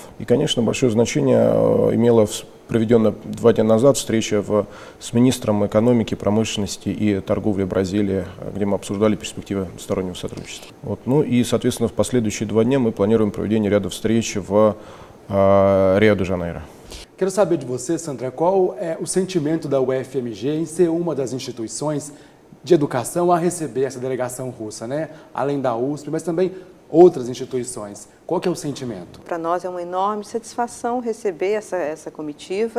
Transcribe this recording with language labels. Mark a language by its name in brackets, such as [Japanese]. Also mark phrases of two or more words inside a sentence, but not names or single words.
[Russian] И, конечно, большое значение имела проведенная 2 дня назад встреча с министром экономики, промышленности и торговли Бразилии, где мы обсуждали перспективы двустороннего сотрудничества. Ну и, соответственно, в последующие 2 дня мы планируем проведение ряда встреч в Рио-де-Жанейро. [Portuguese] Quero saber de você, Sandra, qual é o sentimento da UFMG em ser uma das instituições de educação a receber essa delegação russa, né? Além da USP, mas também outras instituições. Qual que é o sentimento? Para nós é uma enorme satisfação receber essa comitiva.